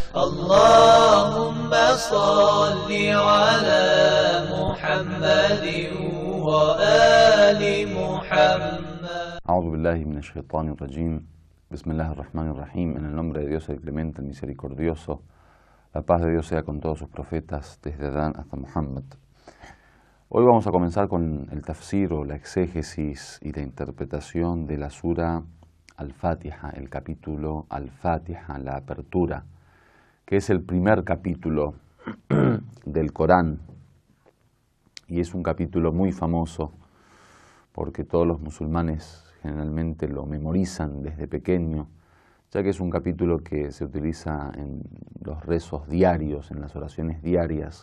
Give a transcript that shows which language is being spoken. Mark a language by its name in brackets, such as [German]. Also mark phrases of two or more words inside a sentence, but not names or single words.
[Arabic] اللهم صل على محمد وآل محمد. أعوذ بالله من الشيطان الرجيم. بسم الله الرحمن الرحيم. [Spanish] En el nombre de Dios, el Clemente, el Misericordioso. La paz de Dios sea con todos sus profetas, desde Adán hasta Muhammad. Hoy vamos a comenzar con el tafsir o la exégesis y la interpretación de la sura Al-Fatiha, el capítulo Al-Fatiha, la apertura, que es el primer capítulo del Corán y es un capítulo muy famoso porque todos los musulmanes generalmente lo memorizan desde pequeño, ya que es un capítulo que se utiliza en los rezos diarios, en las oraciones diarias.